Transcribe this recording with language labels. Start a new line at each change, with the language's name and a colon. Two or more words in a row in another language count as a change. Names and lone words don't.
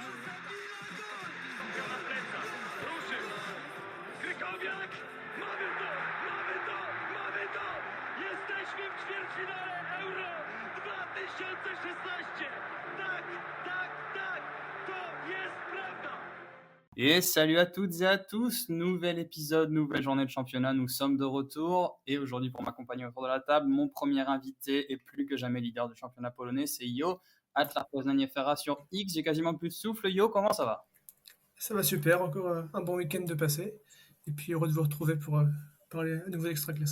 Polish: Ruszył! Krykowiak! Mamy to! Mamy to! Mamy to! Jesteśmy w ćwierćfinale Euro 2016! Tak, tak, tak! To jest prawda!
French: Et salut à toutes et à tous, nouvel épisode, nouvelle journée de championnat, nous sommes de retour et aujourd'hui pour m'accompagner autour de la table, mon premier invité et plus que jamais leader du championnat polonais, c'est Yo, Atlar Poznań FRA sur X, j'ai quasiment plus de souffle. Yo, comment ça va? Ça va super, encore un bon week-end de passé. Et puis heureux de vous retrouver pour parler à nouveau d'Extra-Classa.